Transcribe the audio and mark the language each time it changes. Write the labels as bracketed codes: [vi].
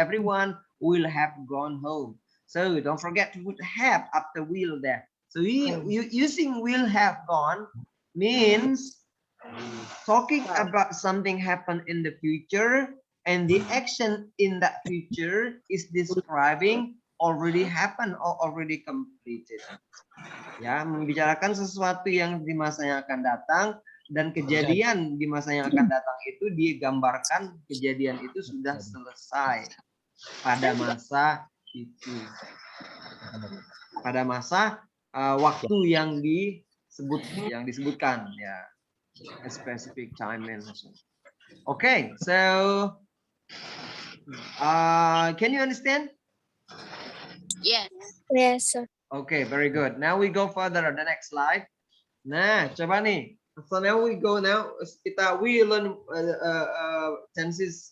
[en] Everyone will have gone home. So don't forget to put have after will there. So using will have gone means talking about something happen in the future and the action in that future is describing already happened or already completed. [id] Ya, membicarakan sesuatu yang di masa yang akan datang dan kejadian di masa yang akan datang itu digambarkan kejadian itu sudah selesai pada masa itu, pada masa waktu yang disebutkan ya, [en] a specific time and so. Okay, so can you understand? Yes. Yes, sir. Okay, very good. Now we go further on the next slide. [id] Nah, coba nih. [en] So now we learn tenses.